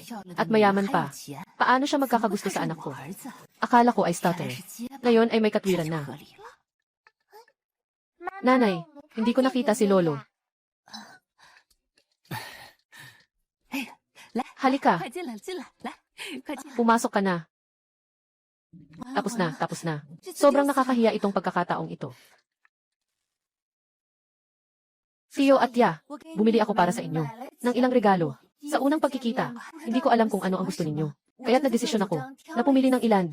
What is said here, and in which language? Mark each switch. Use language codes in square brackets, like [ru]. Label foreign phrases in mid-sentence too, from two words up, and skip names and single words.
[tl] At mayaman pa. Paano siya magkakagusto sa anak ko? Akala ko ay stutter. Ngayon ay may katwiran na. Nanay, hindi ko nakita si Lolo. Halika, [zh] 快进来，进来，来，快进来。 [tl] pumasok ka na. Tapos na, tapos na. Sobrang nakakahiya itong pagkakataong ito. Tio at Ya, bumili ako para sa inyo ng ilang regalo. Sa unang pagkikita, hindi ko alam kung ano ang gusto ninyo. Kaya't nagdesisyon ako na pumili ng ilan.